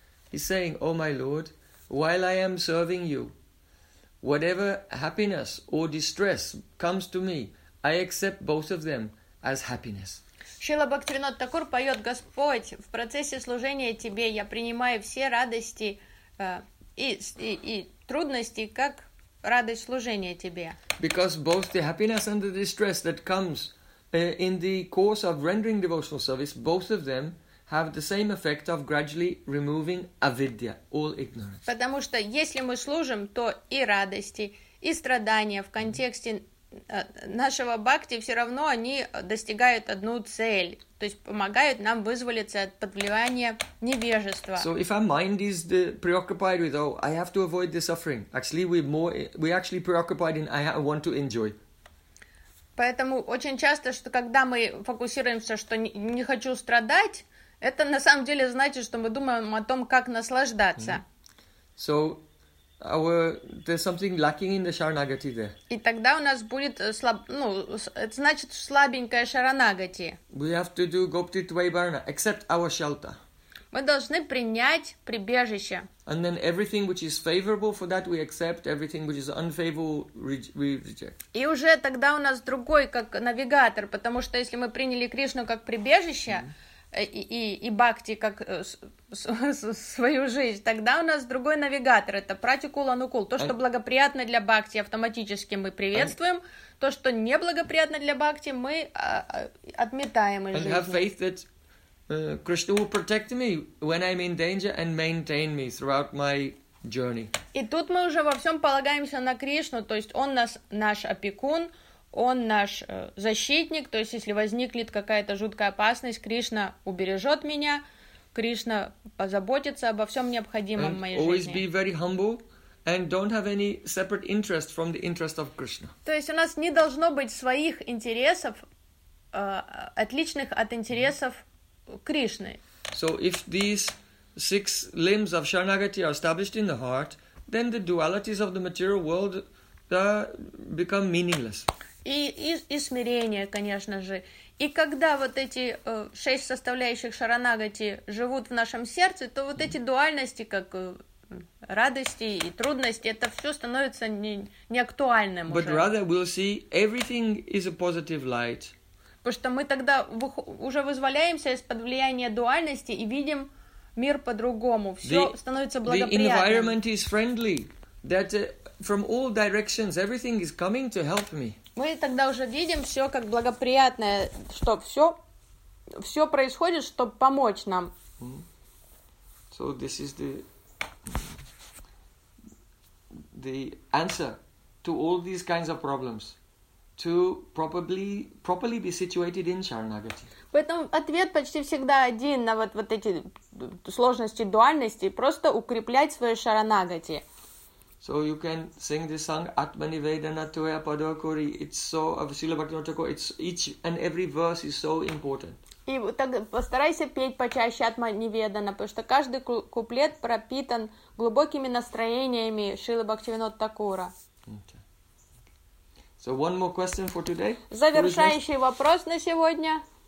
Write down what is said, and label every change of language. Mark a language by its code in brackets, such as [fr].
[en] He's saying, oh my Lord, while I am serving you, whatever happiness or distress comes to me, I accept both of them as happiness. [ru] Шрила Бхактивинода Такур поет, Господь, в процессе служения тебе я принимаю все радости и трудности как радость служения тебе. [en] Because both the happiness and the distress that comes in the course of rendering devotional service, both of them have the same effect of gradually removing avidya, all ignorance. [ru] Потому что если мы служим, то и радости, и страдания в контексте нашего бхакти все равно они достигают одну цель, то есть помогают нам вызволиться от подвлияния невежества. [en] So if our mind is preoccupied with, oh, I have to avoid the suffering, actually we're actually preoccupied in, I want to enjoy. [ru] Поэтому очень часто, что когда мы фокусируемся, что не хочу страдать, это на самом деле значит, что мы думаем о том, как наслаждаться. [en] So, there's something lacking in the Sharanagati there. [ru] И тогда у нас будет это значит слабенькая Шаранагати. [en] We have to do Gopti Tvaibarana, accept our shelter. [ru] Мы должны принять прибежище. [en] And then everything which is favorable for that we accept, everything which is unfavorable we reject. [ru] И уже тогда у нас другой как навигатор, потому что если мы приняли Кришну как прибежище, и бхакти как свою жизнь, тогда у нас другой навигатор, это пратикул анукул. То, что благоприятно для бхакти, автоматически мы приветствуем. То, что неблагоприятно для бхакти, мы отметаем из жизни. [en] And have faith that Krishna will protect me when I'm in danger and maintain me throughout my journey. [ru] И тут мы уже во всем полагаемся на Кришну, то есть он наш опекун, он наш защитник, то есть если возникнет какая-то жуткая опасность, Кришна убережет меня, Кришна позаботится обо всем необходимом в моей [en] always [ru] жизни. [en] Always be very humble and don't have any separate interest from the interest of Krishna. [ru] То есть у нас не должно быть своих интересов, отличных от интересов Кришны. [en] So if these six limbs of Sharanagati are established in the heart, then the dualities of the material world become meaningless. [ru] И смирение, конечно же. И когда вот эти шесть составляющих Шаранагати живут в нашем сердце, то вот эти дуальности, как радости и трудности, это все становится не актуальным. [en] But [ru] уже. [en] Rather we'll see everything is a positive light. [ru] Потому что мы тогда уже вызволяемся из-под влияния дуальности и видим мир по-другому. Все становится благоприятным. [en] The environment is friendly. That from all directions everything is coming to help me. [ru] Мы тогда уже видим все как благоприятное, что все происходит, чтобы помочь нам. [en] So this is the answer to all these kinds of problems. to properly be situated in Sharanagati. [ru] Поэтому ответ почти всегда один на вот, вот эти сложности дуальности, просто укреплять свое Шаранагати. [en] So you can sing this song Atmani Vedana Toya Padokuri. It's so of Srila Bhaktivinoda Thakura, it's each and every verse is so important. [ru] И так постарайся петь почаще Атмани Ведана, потому что каждый куплет пропитан глубокими настроениями Шрилы Бхактивинода Такура. [en] So one more question for today. [ru] Завершающий вопрос на сегодня.